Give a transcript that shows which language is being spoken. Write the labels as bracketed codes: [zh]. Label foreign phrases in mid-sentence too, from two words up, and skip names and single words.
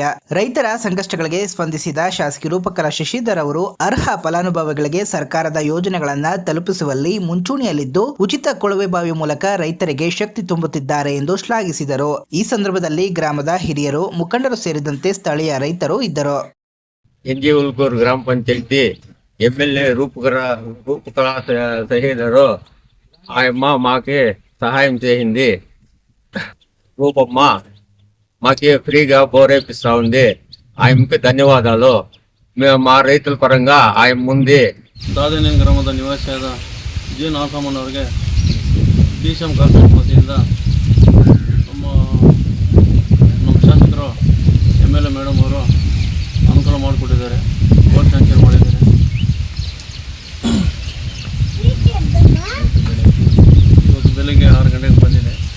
[kn] ರೈತರ ಸಂಕಷ್ಟಗಳಿಗೆ ಸ್ಪಂದಿಸಿದ ಶಾಸಕಿ ರೂಪಕಲಾ ಶಶಿಧರ್ ಅವರು ಅರ್ಹ ಫಲಾನುಭವಿಗಳಿಗೆ ಸರ್ಕಾರದ ಯೋಜನೆಗಳನ್ನು ತಲುಪಿಸುವಲ್ಲಿ ಮುಂಚೂಣಿಯಲ್ಲಿದ್ದು ಉಚಿತ ಕೊಳವೆ ಬಾವಿ ಮೂಲಕ ರೈತರಿಗೆ ಶಕ್ತಿ ತುಂಬುತ್ತಿದ್ದಾರೆ ಎಂದು ಶ್ಲಾಘಿಸಿದರು. ಈ ಸಂದರ್ಭದಲ್ಲಿ ಗ್ರಾಮದ ಹಿರಿಯರು, ಮುಖಂಡರು ಸೇರಿದಂತೆ ಸ್ಥಳೀಯ ರೈತರು ಇದ್ದರು. ಎನ್ಜಿ ಉಲ್ಕೂರು ಗ್ರಾಮ ಪಂಚಾಯತಿ [te] ఎమ్మెల్యే రూపకళా సహేదరు ఆయమ్మ మాకి సహాయం చేసింది. రూపమ్మ మాకి ఫ్రీగా బోర్ వేపిస్తా ఉంది. ఆయమ్మకి ధన్యవాదాలు. మేము మా రైతుల పరంగా ఆయన ముందు [kn] ದಾದೇನಹಳ್ಳಿ ಗ್ರಾಮದ ನಿವಾಸಿಯಾದ ಜಿ ನಾಗಮ್ಮನವರಿಗೆ ಡಿಸಿಎಂ ಕಾರ್ಪೊರೇಟ್ ವತಿಯಿಂದ ನಮ್ಮ ಶಾಸಕರು ಎಮ್ಎಲ್ಎ ಮೇಡಮ್ ಅವರು ಅನುಕೂಲ ಮಾಡಿಕೊಟ್ಟಿದ್ದಾರೆ. ಬೋರ್ ಸ್ಯಾಂಕ್ಷನ್ ಮಾಡಿದ್ದಾರೆ. ಇವತ್ತು ಬೆಳಿಗ್ಗೆ 6 ಗಂಟೆಗೆ ಬಂದಿದೆ.